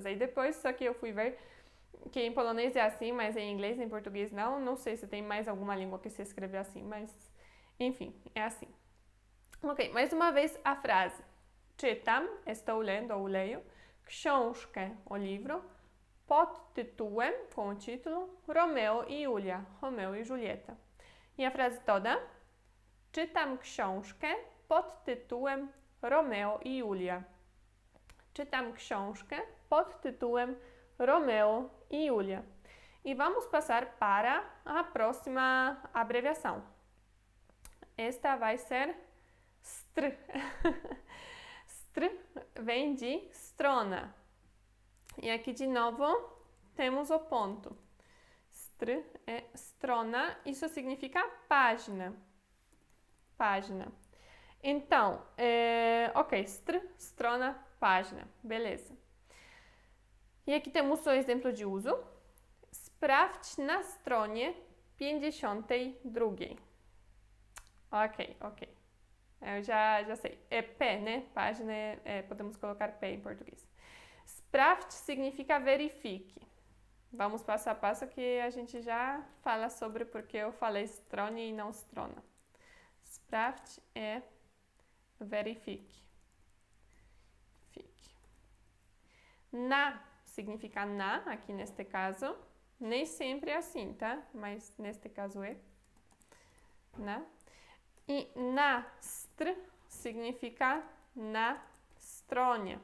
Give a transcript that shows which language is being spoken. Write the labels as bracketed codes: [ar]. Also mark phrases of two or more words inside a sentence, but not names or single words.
[pt] Aí depois, só que eu fui ver que em polonês é assim, mas em inglês, em português não. Não sei se tem mais alguma língua que se escreve assim, mas enfim, é assim. Ok, mais uma vez a frase. Czytam, estou lendo ou leio. Książkę, o livro. Pod tytułem, com o título, Romeo e Julia, Romeo e Julieta. E a frase toda? [pl] Czytam książkę pod tytułem Romeo i Julia. Czytam książkę pod tytułem Romeo e Julia. [pt] E vamos passar para a próxima abreviação. Esta vai ser STR. STR vem de strona. E aqui de novo temos o ponto. Str é strona, isso significa página. Página. Então, ok, str, strona, página, beleza. E aqui temos o exemplo de uso. [pl] Sprawdź na stronie 52. [pt] Ok. Eu já sei. É P, né? Página podemos colocar P em português. Sprawdź significa verifique. Vamos passo a passo que a gente já fala sobre porque eu falei stronie e não strona. Sprawdź é verifique. Fique. Na significa na, aqui neste caso. Nem sempre é assim, tá? Mas neste caso é. Na. E na str significa [pl] na stronie.